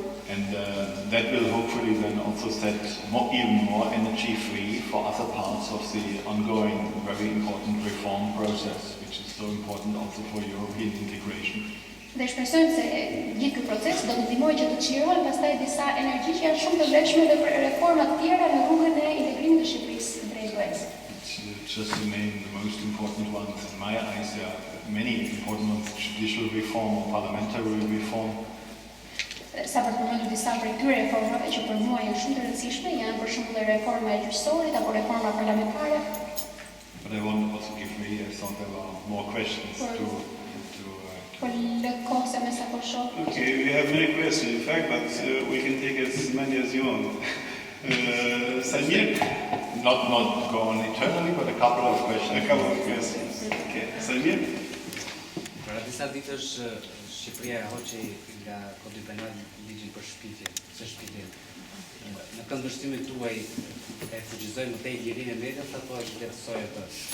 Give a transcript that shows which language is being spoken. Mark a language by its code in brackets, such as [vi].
[en] And that will hopefully then also set even more energy free for other parts of the ongoing, very important reform process, which is so important also for European integration. [sq] Dhe shpresojmë se gjithë ky proces do të ndihmojë që të çlirohen pastaj disa energji që janë shumë të vlefshme dhe reforma të tjera në rrugën e integrimit të Shqipërisë drejt US. [en] Just to name the most important ones in my eyes, there are many important ones: judicial reform, parliamentary reform. [sq] Sa për të përmendur disa prej këtyre reformave që për mua janë shumë të rëndësishme, janë për shembull reforma e gjyqësorit apo reforma parlamentare. [en] But I won't also give way, I thought there were more questions to [sq] Por lë kohë se me sa po shoh. [en] Okay, we have many questions in fact, but we can take as many as you want. Samir? not go on eternally, but a couple of questions. A couple of questions. Okay. Samir? [sq] Para disa ditësh Shqipëria hoqi nga Kodi Penal ligjin për shpifje, se shpifje. Në këndvështrimet tuaj e fuqizojnë më tej lirinë e medias apo është vlerësoj atë?